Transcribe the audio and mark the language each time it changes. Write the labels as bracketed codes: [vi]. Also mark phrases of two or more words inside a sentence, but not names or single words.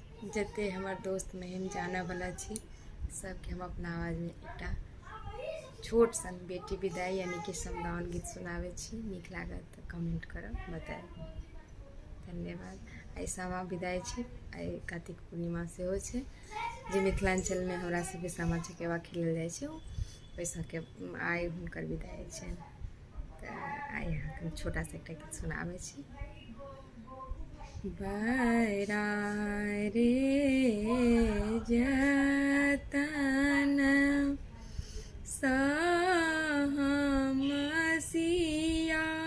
[mai] जते हमार दोस्त महिम जाना वाला छी सबके हम अपना आवाज में एकटा छोट सन बेटी विदाई यानी कि समदाउन गीत सुनावे छी। नीक लागत तो कमेंट करब, बताएब। धन्यवाद। आई सामा विदाई छी। आई कार्तिक पूर्णिमा सेहो छै जे मिथिलांचल में हमरा सबके सामा चकेवा खेलल जाइ छै, ओहि सबके आई हुनकर विदाई छै। तो आई हम छोटा सा एकटा गीत सुनावे छी। बरा रे जतन सहमसिया